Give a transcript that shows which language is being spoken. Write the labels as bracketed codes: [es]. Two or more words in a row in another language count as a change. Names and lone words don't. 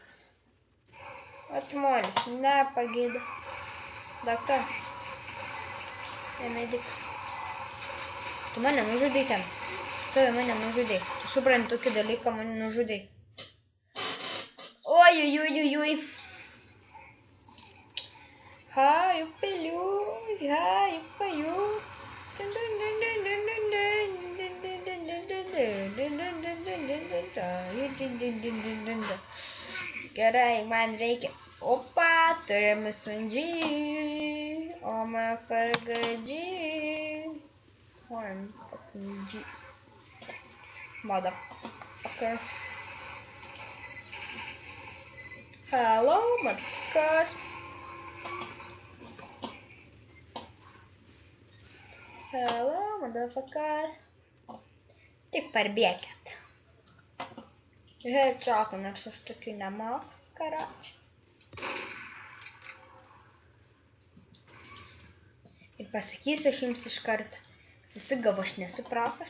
[lt] Atmolis. Nepagydo. Daktar. Medik. Tu mane nužudai ten. Tu mane nužudai. Tu supranti tokį dalyką, mane nužudai. Oi. Haju, peliu, haju, paju. Gerai, man reikia. Opa, turim SMG. OMFG. [en] I'm fucking G. Motherfucker. Hello, motherfuckers. Hello, motherfuckers. [lt] Tik parbėkit. Headshot'u, nors aš tokių nemoku, karoči. Ir pasakysiu aš jums iš karto. Įsigau, aš nesu profas.